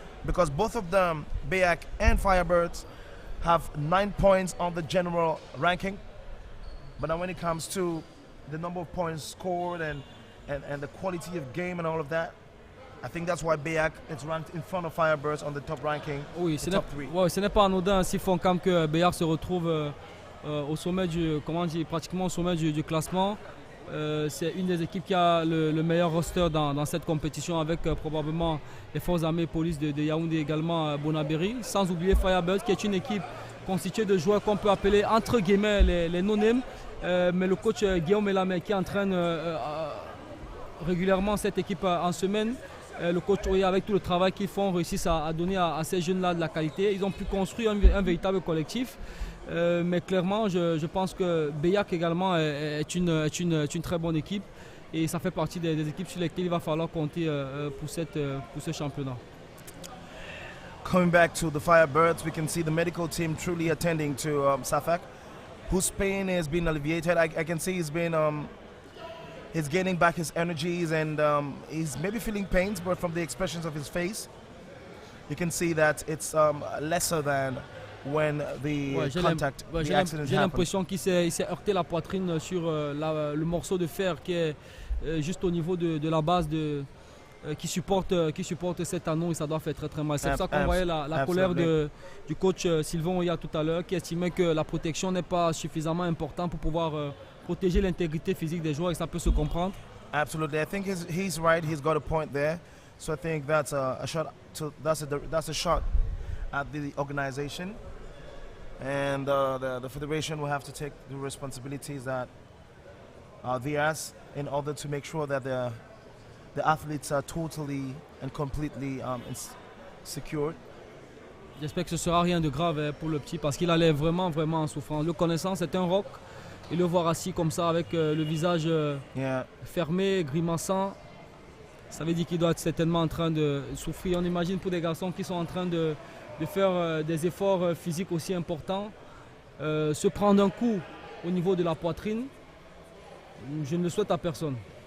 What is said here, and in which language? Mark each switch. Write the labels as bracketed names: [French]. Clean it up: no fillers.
[English] Because both of them, BEAC and Firebirds, have 9 points on the general ranking. But now when it comes to the number of points scored and the quality of game and all of that, I think that's why BEAC is ranked in front of Firebirds on the top ranking. [French] Oui, ce n'est pas anodin si Foncam que BEAC se retrouve au sommet pratiquement au sommet du classement. C'est une des équipes qui a le meilleur roster dans cette compétition, avec probablement les forces armées et police de Yaoundé, également Bonabéry, sans oublier Firebirds, qui est une équipe constituée de joueurs qu'on peut appeler entre guillemets les no-names, mais le coach Guillaume Elamé, qui entraîne régulièrement cette équipe en semaine, le coach Oya, avec tout le travail qu'ils font, réussissent à donner à ces jeunes-là de la qualité. Ils ont pu construire un véritable collectif. Mais clairement, je pense que BEAC également est une très bonne équipe, et ça fait partie des équipes sur lesquelles il va falloir compter pour ce championnat. [English] Coming back to the Firebirds, we can see the medical team truly attending to Safak, whose pain has been alleviated. I can see he's gaining back his energies, and he's maybe feeling pains, but from the expressions of his face, you can see that it's lesser than when the contact, the accident [French] J'ai [English] happened. [French] l'impression qu'il s'est heurté la poitrine sur le morceau de fer qui est juste au niveau de la base qui supporte cet anneau, et ça doit faire très très mal. C'est pour ça qu'on voyait la colère du coach Sylvain Oya tout à l'heure, qui estimait que la protection n'est pas suffisamment importante pour pouvoir protéger l'intégrité physique des joueurs, et ça peut se comprendre. [English] Absolutely, I think he's right. He's got a point there. So I think that's a shot. That's a shot at the organization, and the federation will have to take the responsibilities that are theirs in order to make sure that the athletes are totally and completely secured. [French] J'espère que ce sera rien de grave pour le petit, parce qu'il allait vraiment en souffrance. Le connaissant, c'est un roc, et le voir assis comme ça avec le visage fermé, grimaçant, ça veut dire qu'il doit être certainement en train de souffrir. On imagine pour des garçons qui sont en train de faire des efforts physiques aussi importants, se prendre un coup au niveau de la poitrine, je ne le souhaite à personne.